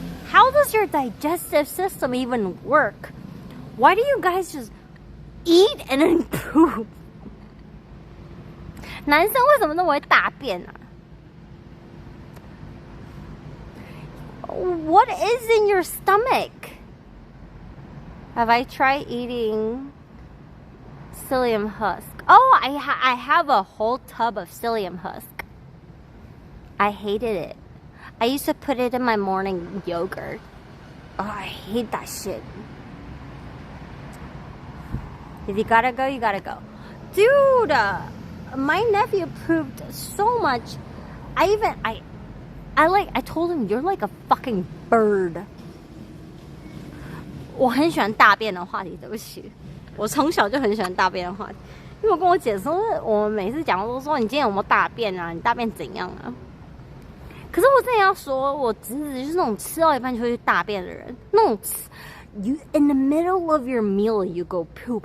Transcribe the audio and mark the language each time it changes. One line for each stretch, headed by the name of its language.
English: How does your digestive system even work? Why do you guys just eat and then poop.
Chinese: 男生为什么那么会大便啊？
English: What is in your stomach? Have I tried eating psyllium husk? Oh, I have a whole tub of psyllium husk. I hated it. I used to put it in my morning yogurt. Oh, I hate that shit. If you gotta go, you gotta go. Dude, my nephew pooped so much. I told him, you're like a fucking bird.
Chinese: 我很喜欢大便的话题，对不起，我从小就很喜欢大便的话题。因为我跟我姐说，我们每次讲都说你今天有没有大便啊？你大便怎样啊？可是我真的要说，我侄子就是那种吃到一半就会去大便的人，那种
English: you in the middle of your meal you go poop.